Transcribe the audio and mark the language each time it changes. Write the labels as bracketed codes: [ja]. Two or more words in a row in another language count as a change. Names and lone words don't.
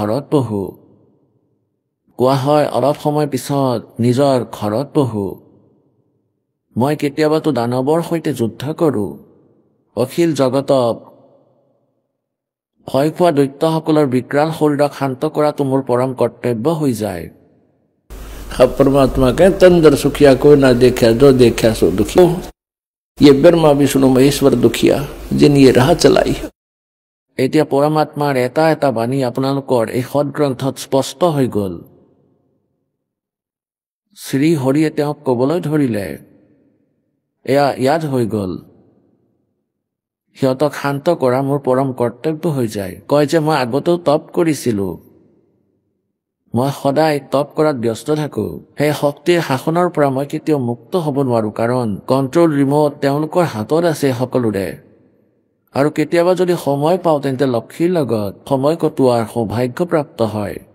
[as] ঘৰত বহো মই কেতিয়াবাতো দানৱৰ সৈতে যুদ্ধ কৰো অখিল জগতক ভয় খোৱা দৈত্যসকলৰ বিকৰাল শৰীৰক শান্ত কৰাটো মোৰ পৰম কৰ্তব্য হৈ যায় [hi] परमात्मा कहते अंदर सुखिया कोई ना देखा जो देखा सो दुखिया ये ब्रह्मा विष्णु महेश्वर दुखिया जिन ये राह चलाई [as] এতিয়া পৰমাত্মাৰ এটা এটা বাণী আপোনালোকৰ এই সদগ্ৰন্থত স্পষ্ট হৈ গ'ল শ্ৰী হৰিয়ে তেওঁক ক'বলৈ ধৰিলে এয়া ইয়াত হৈ গ'ল সিহঁতক শান্ত কৰা মোৰ পৰম কৰ্তব্য হৈ যায় কয় যে মই আগতেও তপ কৰিছিলো মই সদায় তপ কৰাত ব্যস্ত থাকো সেই শক্তিৰ শাসনৰ পৰা মই কেতিয়াও মুক্ত হ'ব নোৱাৰো কাৰণ [en] control remote [as] তেওঁলোকৰ হাতত আছে সকলোৰে আৰু কেতিয়াবা যদি সময় পাওঁ তেন্তে লক্ষ্মীৰ লগত সময় কটোৱাৰ সৌভাগ্য প্ৰাপ্ত হয়